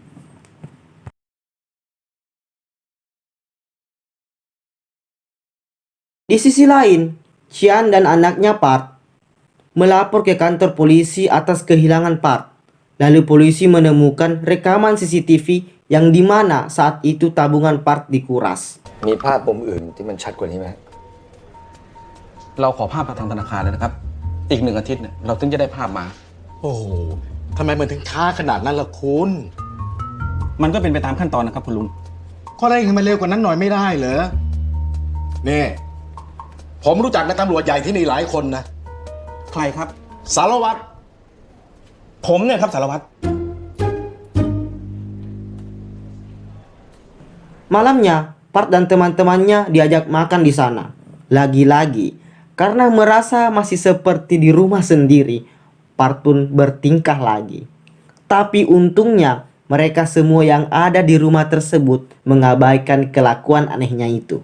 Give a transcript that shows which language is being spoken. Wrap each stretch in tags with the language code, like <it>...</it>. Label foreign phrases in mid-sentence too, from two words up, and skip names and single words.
<id>Di sisi lain, Cian dan anaknya Part melapor ke kantor polisi atas kehilangan Part. Lalu polisi menemukan rekaman CCTV yang dimana saat itu tabungan Part dikuras.</id> <th>มีภาพมุมอื่นที่มันชัดกว่านี้ไหม เราขอภาพจากทางธนาคารเลยนะครับ อีก1 อาทิตย์เนี่ยเราถึงจะได้ภาพมา โอ้โหทำไมมันถึงช้าขนาดนั้นล่ะคุณ มันก็เป็นไปตามขั้นตอนนะครับคุณลุง ก็ได้ให้มันเร็วกว่านั้นหน่อยไม่ได้เหรอนี่ผมรู้จักนายตำรวจใหญ่ที่นี่หลายคนนะ ใครครับ สารวัตร ผมเนี่ยครับสารวัตร</th> <id>Malamnya, Part dan teman-temannya diajak makan di sana. Lagi-lagi, karena merasa masih seperti di rumah sendiri, Part pun bertingkah lagi. Tapi untungnya, mereka semua yang ada di rumah tersebut mengabaikan kelakuan anehnya itu.</id>